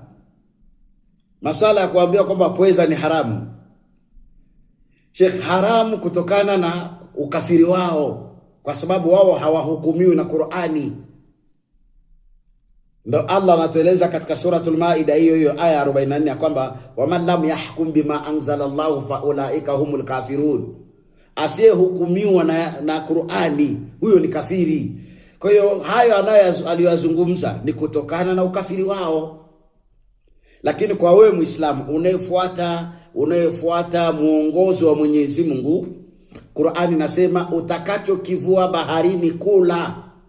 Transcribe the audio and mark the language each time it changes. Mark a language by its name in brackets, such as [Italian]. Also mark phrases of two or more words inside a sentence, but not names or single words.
[Swahili] Masala ya kuambia kwamba pweza ni haramu, Sheikh, haramu kutokana na ukafiri wao, kwa sababu wao hawahukumiwi na Qur'ani. Ndio Allah anatueleza katika suratul Maida hiyo aya 44 kwamba [Arabic] ومن لم يحكم بما أنزل الله فأولئك هم الكافرون, [Swahili] asiyehukumiwa na Qur'ani huyo ni kafiri. Kwa hiyo hayo aliyozungumza ni kutokana na ukafiri wao. Lakini kwa wewe Muislamu unayefuata muongozo wa Mwenyezi Mungu, Qur'ani nasema utakachokivua baharini kula.